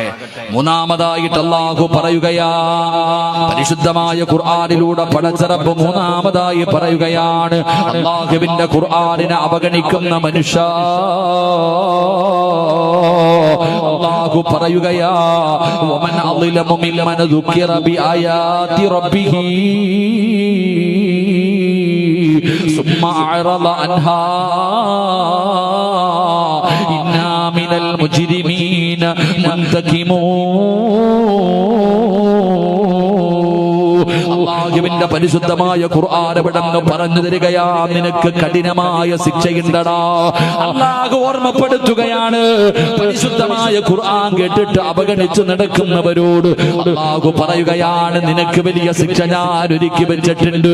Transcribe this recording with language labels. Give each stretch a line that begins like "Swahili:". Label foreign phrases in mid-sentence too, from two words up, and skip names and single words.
Malayalam: മൂന്നാമതായിട്ട് അള്ളാഹു പറയുകയാ, പരിശുദ്ധമായ ഖുർആനിലൂടെ പടച്ചറബ് മൂന്നാമതായി പറയുകയാണ്, അള്ളാഹുവിന്റെ ഖുർആനിനെ അവഗണിക്കുന്ന മനുഷ്യ, അള്ളാഹു പറയുകയാ,
Arabic: ومن أظلم ممن ذكر بآيات ربه ثم أعرض عنها إنا من المجرمين
Malayalam: അള്ളാഹുവിന്റെ പരിശുദ്ധമായ ഖുർആൻ എവിടെന്ന് പറഞ്ഞു തരികയാ, നിനക്ക് കഠിനമായ ശിക്ഷയുണ്ടടാ. അള്ളാഹു ഓർമ്മപ്പെടുത്തുകയാണ്, പരിശുദ്ധമായ ഖുർആൻ കേട്ടിട്ട് അവഗണിച്ചു നടക്കുന്നവരോട് അള്ളാഹു പറയുകയാണ്, നിനക്ക് വലിയ ശിക്ഷ ഞാൻ ഒരുക്കി വെച്ചിട്ടുണ്ട്.